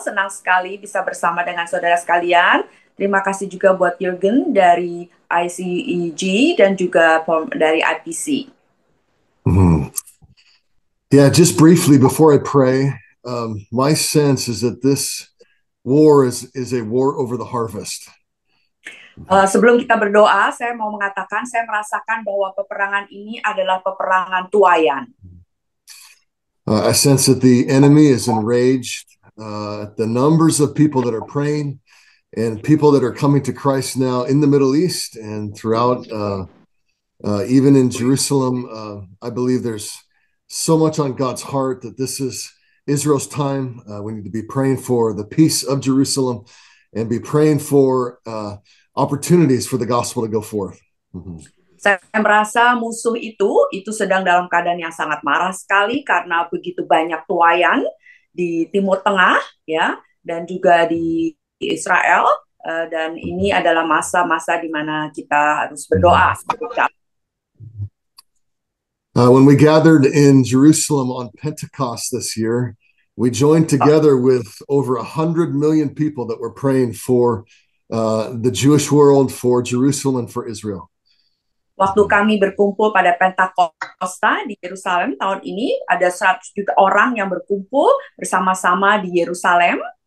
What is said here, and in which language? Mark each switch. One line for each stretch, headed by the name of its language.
Indonesian: Senang sekali bisa bersama dengan saudara sekalian. Terima kasih juga buat Jürgen dari ICEG dan juga dari IPC. Mhm.
English: Yeah, just briefly before I pray, my sense is that this war is a war over the harvest.
Indonesian: Sebelum kita berdoa, saya mau mengatakan, saya merasakan bahwa peperangan ini adalah peperangan tuaian.
English: I sense that the enemy is enraged. The numbers of people that are praying and people that are coming to Christ now in the Middle East and throughout, even in Jerusalem, I believe there's so much on God's heart that this is Israel's time. We need to be praying for the peace of Jerusalem and be praying for opportunities for the gospel to go forth. Mm-hmm.
Indonesian: Saya merasa musuh itu sedang dalam keadaan yang sangat marah sekali karena begitu banyak tuaian di Timur Tengah, ya, dan juga di Israel, dan ini adalah masa-masa di mana kita harus berdoa.
English: When we gathered in Jerusalem on Pentecost this year, we joined together with over 100 million people that were praying for the Jewish world, for Jerusalem, and for Israel.
Indonesian: Waktu kami berkumpul pada Pentakosta di Yerusalem tahun ini, ada 100 juta orang yang berkumpul bersama-sama di Yerusalem.